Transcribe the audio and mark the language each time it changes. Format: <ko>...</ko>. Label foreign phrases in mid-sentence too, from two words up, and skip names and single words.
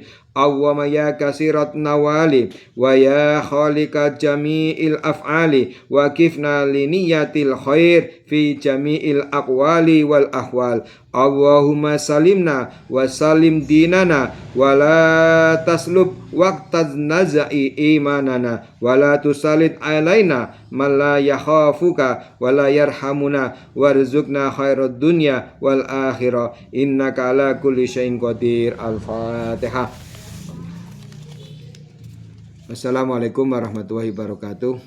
<ar>اللهم يا كثير النوال ويا خالق جميع الأفعال وكفنا لنية الخير في جميع الأقوال والأحوال. اللهم سلمنا وسلم ديننا ولا تسلب وقت النزاع إيماننا ولا تسلط علينا من لا يخافك ولا يرحمنا وارزقنا خير الدنيا والآخرة إنك على كل شيء قدير. Al-Fatihah. السلام عليكم ورحمة الله وبركاته.</ar>